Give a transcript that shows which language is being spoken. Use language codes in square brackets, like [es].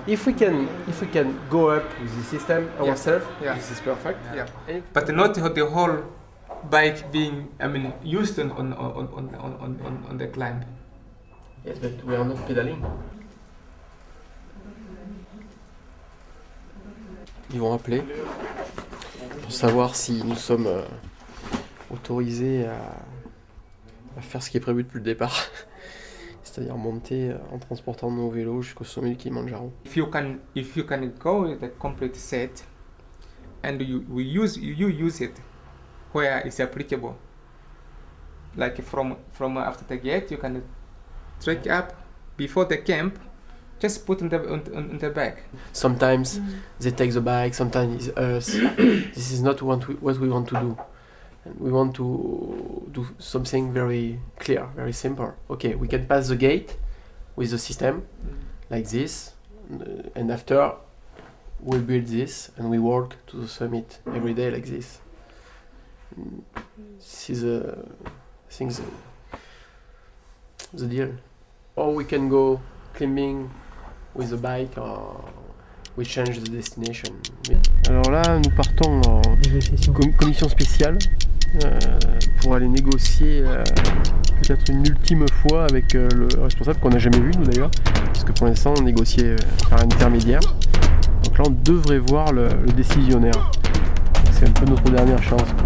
[en] If we can go up with the system ourselves, Yeah. this is perfect. Yeah. But not the whole bike being, used on the climb. Yes, but we are not pedaling. [fr] Ils vont appeler pour savoir si nous sommes autorisés à faire ce qui est prévu depuis le départ, c'est-à-dire monter en transportant nos vélos jusqu'au sommet du Kilimanjaro. [en] If you can go with a complete set, and you use it where it's applicable. Like from after the gate, you can trek up before the camp. Just put on the back. Sometimes they take the bike, sometimes it's us. This is not what we want to do. And we want to do something very clear, very simple. Okay, we can pass the gate with the system like this, and after we build this and we walk to the summit every day like this. This is the deal. Or we can go climbing with the bike, or we change the destination. [fr] Alors là, nous partons en commission spéciale pour aller négocier peut-être une ultime fois avec le responsable qu'on n'a jamais vu nous d'ailleurs, parce que pour l'instant on négociait par intermédiaire. Donc là on devrait voir le décisionnaire. C'est un peu notre dernière chance.